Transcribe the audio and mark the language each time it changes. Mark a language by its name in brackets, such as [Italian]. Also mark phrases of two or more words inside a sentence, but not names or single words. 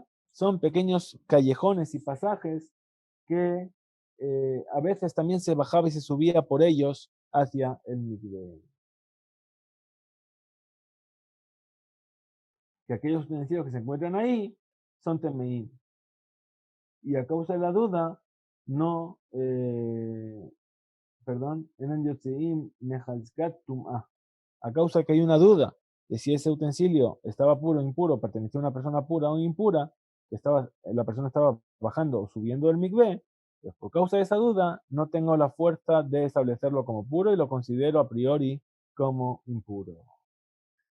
[Spanish] Son pequeños callejones y pasajes que a veces también se bajaba y se subía por ellos hacia el mikveh. Que aquellos utensilios que se encuentran ahí son temeín. Y a causa de la duda, no, eran [Hebrew] יוצאים מחזקת טומאה. [Spanish] A causa que hay una duda de si ese utensilio estaba puro o impuro, pertenecía a una persona pura o impura, la persona estaba bajando o subiendo del mikveh, pues por causa de esa duda, no tengo la fuerza de establecerlo como puro y lo considero a priori como impuro.